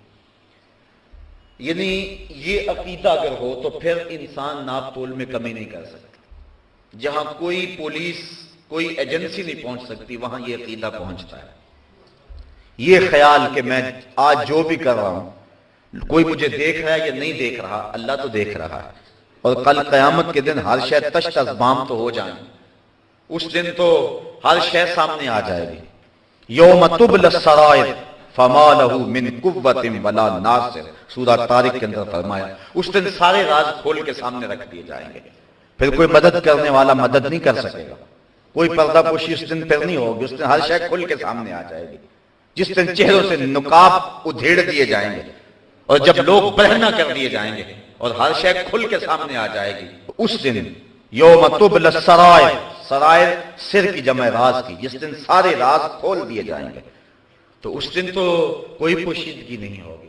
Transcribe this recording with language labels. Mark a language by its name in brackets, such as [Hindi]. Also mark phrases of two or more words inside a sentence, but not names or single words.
[Urdu] یعنی یہ عقیدہ اگر ہو تو پھر انسان ناپ تول میں کمی نہیں کر سکتا۔ جہاں کوئی پولیس کوئی ایجنسی نہیں پہنچ سکتی وہاں یہ عقیدہ پہنچتا ہے۔ یہ خیال کہ میں آج جو بھی کر رہا ہوں کوئی مجھے دیکھ رہا ہے یا نہیں دیکھ رہا، اللہ تو دیکھ رہا ہے، اور کل قیامت کے دن ہر شے تش تش بام تو ہو جائیں، اس دن تو ہر شے سامنے آ جائے گی۔ [Arabic] یوم تبلی السرائر فما لہ من قوۃ ولا ناصر، [Urdu] سورہ طارق کے اندر فرمایا اس دن سارے راز کھول کے سامنے رکھ دیے جائیں گے، پھر کوئی مدد کرنے والا مدد نہیں کر سکے گا، کوئی پردہ پوشی اس دن پھر نہیں ہوگی، اس دن ہر شے کھل کے سامنے آ جائے گی، جس دن چہروں سے نقاب ادھیڑ دیے جائیں گے، اور جب لوگ برہنہ کر دیے جائیں گے اور ہر شے کھل کے سامنے آ جائے گی، اس دن [Arabic] یوم تبلی السرائر، [Urdu] سرائر سر کی جمع راز کی، جس دن سارے راز کھول دیے جائیں گے، تو اس دن تو کوئی پوشیدگی نہیں ہوگی۔